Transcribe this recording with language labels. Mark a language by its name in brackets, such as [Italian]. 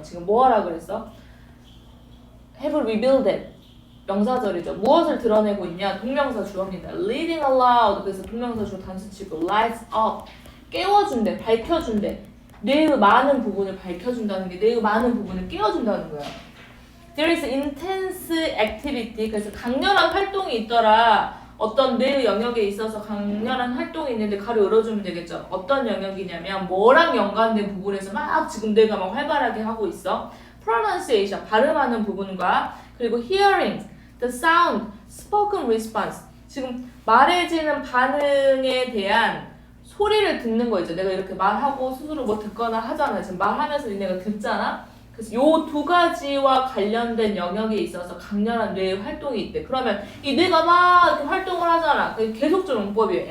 [Korean] 지금 뭐 하라 그랬어? [English] have revealed it. [Korean] 명사절이죠. 무엇을 드러내고 있냐? 동명사 주어입니다. [English] reading aloud. [Korean] 그래서 동명사 주어 단수치고 [English] lights up. [Korean] 깨워준대, 밝혀준대. 뇌의 많은 부분을 밝혀준다는 게 뇌의 많은 부분을 깨워준다는 거야. [English] There is intense activity. [Korean] 그래서 강렬한 활동이 있더라. 어떤 뇌의 영역에 있어서 강렬한 활동이 있는데 가로 열어주면 되겠죠. 어떤 영역이냐면 뭐랑 연관된 부분에서 막 지금 뇌가 막 활발하게 하고 있어. [English] Pronunciation, [Korean] 발음하는 부분과 그리고 [English] hearing, the sound, spoken response. [Korean] 지금 말해지는 반응에 대한 소리를 듣는 거 있죠. 내가 이렇게 말하고 스스로 뭐 듣거나 하잖아. 지금 말하면서 니네가 듣잖아. 그래서 요 두 가지와 관련된 영역에 있어서 강렬한 뇌의 활동이 있대. 그러면 이 뇌가 막 이렇게 활동을 하잖아. 그게 계속적 용법이에요.